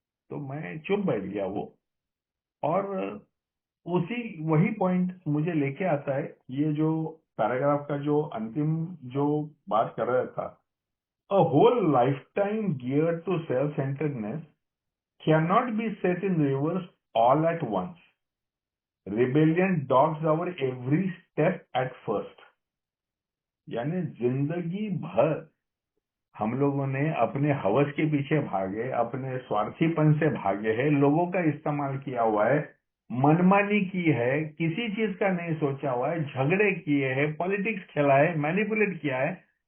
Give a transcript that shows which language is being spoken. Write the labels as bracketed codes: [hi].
[hi] तो मैं चुप बैठ गया वो। और वही पॉइंट मुझे लेके आता है, ये जो पैराग्राफ का जो अंतिम जो बात कर रहा था, [en] A whole life time gear to self centeredness cannot be set in reverse all at once. Rebellion dogs our every step at first. [hi] यानी जिंदगी भर हम लोगों ने अपने हवस के पीछे भागे, अपने स्वार्थीपन से भागे हैं, लोगों का इस्तेमाल किया हुआ है, मनमानी की है, किसी चीज का नहीं सोचा हुआ है, झगड़े किए हैं, पॉलिटिक्स खेला है, मैनिपुलेट किया है।